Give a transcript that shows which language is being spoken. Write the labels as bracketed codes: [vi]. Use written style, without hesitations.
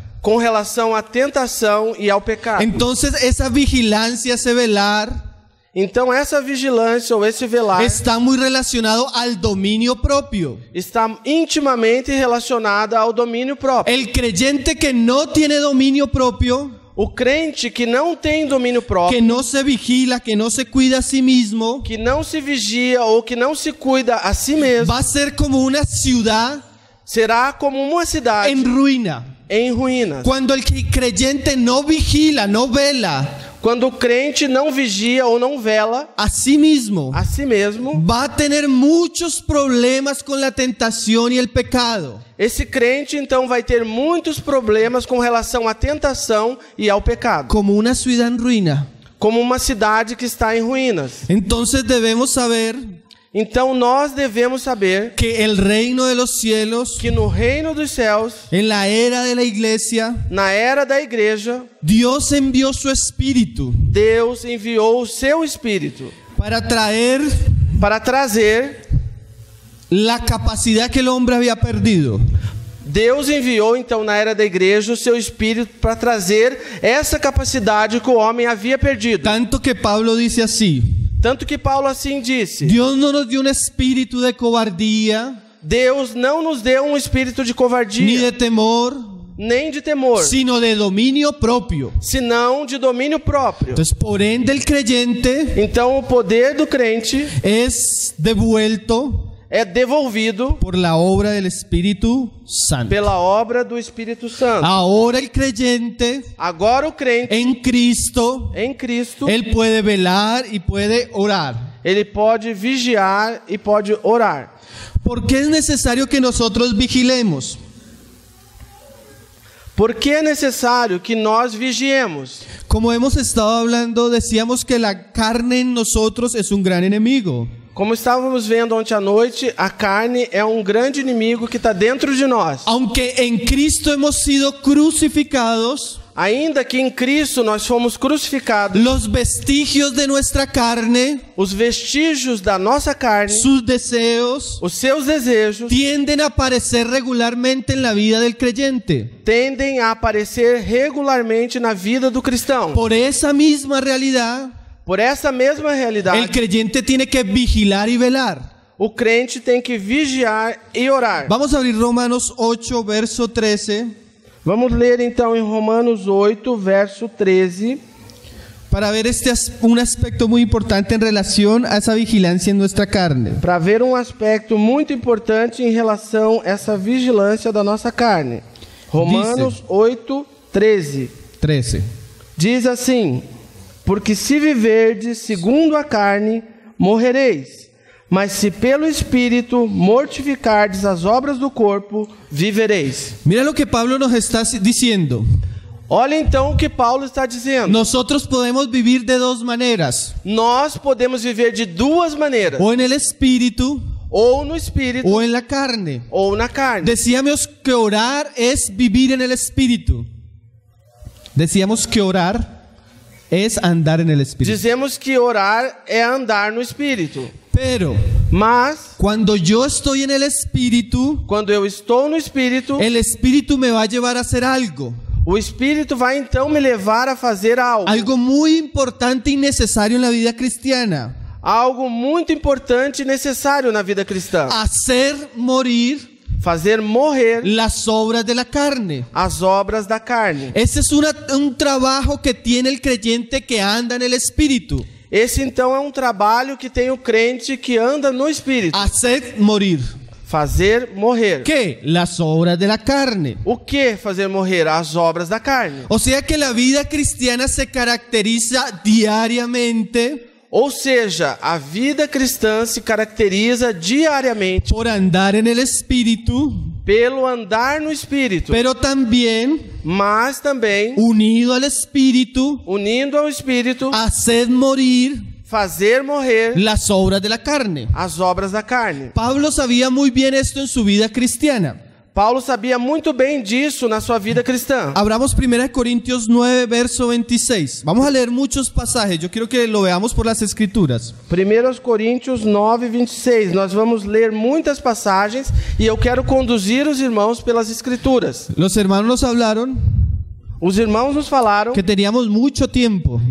[pt] com relação à tentação e ao pecado. [es] Entonces esa vigilancia, ese velar, [pt] Então essa vigilância ou esse velar [es] está muy relacionado al dominio propio. [pt] está intimamente relacionada ao domínio próprio. [es] El creyente que no tiene dominio propio, [pt] O crente que não tem domínio próprio, [es] que no se vigila, que no se cuida a sí mismo, [pt] que não se vigia ou que não se cuida a si mesmo, [es] va a ser como una ciudad [pt] será como uma cidade [es] en ruina. [pt] em ruínas. [es] Cuando el creyente no vigila, no vela [pt] Quando o crente não vigia ou não vela [es] a sí mismo, [pt] a si mesmo, [es] va a tener muchos problemas con la tentación y el pecado. [pt] esse crente então vai ter muitos problemas com relação à tentação e ao pecado, [es] Como una ciudad en ruina. [pt] como uma cidade que está em ruínas. [es] Entonces debemos saber [pt] Então nós devemos saber [es] que el reino de los cielos, [pt] que no reino dos céus, [es] en la era de la iglesia, [pt] na era da igreja, [es] Dios envió su espíritu [pt] Deus enviou o seu Espírito [es] para traer [pt] para trazer. [es] la capacidad que el hombre había perdido. [pt] Deus enviou então na era da igreja o seu Espírito para trazer essa capacidade que o homem havia perdido. [es] Tanto que Pablo dice así: [pt] Tanto que Paulo assim disse: [es] Dios no nos dio un espíritu de cobardía, [pt] Deus não nos deu um espírito de [es] ni [pt] covardia, [es] de temor, [pt] nem de temor, [es] sino de dominio propio. [pt] senão de domínio próprio. [es] Entonces, por ende, el creyente [pt] Então o poder do crente [es] es devuelto [pt] é devolvido [es] por la obra del Espíritu Santo. [pt] pela obra do Espírito Santo. [es] Ahora el creyente [pt] Agora o crente [es] en Cristo, [pt] em Cristo, [es] él puede velar y puede orar. [pt] ele pode vigiar e pode orar. [es] ¿Por qué es necesario que nosotros vigilemos? [pt] Porque é necessário que nós vigiemos. [es] Como hemos estado hablando, decíamos que la carne en nosotros es un gran enemigo. [pt] Como estávamos vendo ontem à noite, a carne é um grande inimigo que está dentro de nós. [es] Aunque en Cristo hemos sido crucificados, [pt] Ainda que em Cristo nós fomos crucificados, [es] los vestigios de nuestra carne, [pt] os vestígios da nossa carne, [es] sus deseos, [pt] os seus desejos, [es] tienden a aparecer regularmente en la vida del creyente. [pt] tendem a aparecer regularmente na vida do cristão. [es] Por esa misma realidad, [pt] Por essa mesma [es] el [pt] realidade, [es] creyente tiene que vigilar y velar. [pt] o crente tem que vigiar e orar. [es] Vamos a abrir Romanos 8, verso 13, [pt] Vamos ler então em Romanos 8, verso 13, [es] para ver un aspecto muy importante en relación a esa vigilancia en nuestra carne. [pt] para ver um aspecto muito importante em relação a essa vigilância da nossa carne. [es] Romanos 8, 13. [pt] 13. Diz assim: porque se viverdes segundo a carne, morrereis. Mas se pelo Espírito mortificardes as obras do corpo, vivereis. [es] Mira lo que Pablo nos está diciendo. [pt] Olha então o que Paulo está dizendo. [es] Nosotros podemos vivir de dos maneras: [pt] Nós podemos viver de duas maneiras: [es] o en el espíritu [pt] ou no Espírito, [es] o en la carne. [pt] ou na carne. [es] Decíamos que orar es vivir en el espíritu. Decíamos que orar es andar en el espíritu. [pt] Dizemos que orar é andar no Espírito. [es] Pero [pt] Mas, [es] cuando yo estoy en el espíritu, [pt] quando eu estou no Espírito, [es] el espíritu me va a llevar a hacer algo. [pt] o Espírito vai então me levar a fazer algo. [es] Algo muy importante y necesario en la vida cristiana. [pt] algo muito importante e necessário na vida cristã. [es] hacer morir [pt] Fazer morrer [es] las obras de la carne. [pt] as obras da carne. [es] Ese es un trabajo que tiene el creyente que anda en el Espíritu. [pt] Esse então é um trabalho que tem o crente que anda no Espírito. [es] Hacer morir. [pt] Fazer morrer. [es] ¿Qué? Las obras de la carne. [pt] O que fazer morrer? As obras da carne. [es] O sea que la vida cristiana se caracteriza diariamente [pt] Ou seja, a vida cristã se caracteriza diariamente [es] por andar en el Espíritu, [pt] pelo andar no Espírito, [es] pero también [pt] mas também, [es] unido al Espíritu, [pt] unindo ao Espírito, [es] hacer morir [pt] fazer morrer [es] las obras de la carne. [pt] as obras da carne. [es] Pablo sabía muy bien esto en su vida cristiana. [pt] Paulo sabia muito bem disso na sua vida cristã. [es] Abramos 1 Corintios 9, verso 26. Vamos a leer muchos pasajes. Yo quiero que lo veamos por las escrituras. [pt] 1 Coríntios 9, 26. Nós vamos ler muitas passagens e eu quero conduzir os irmãos pelas escrituras. [es] Los hermanos nos hablaron [pt] Os irmãos nos falaram [es] que teníamos mucho tiempo.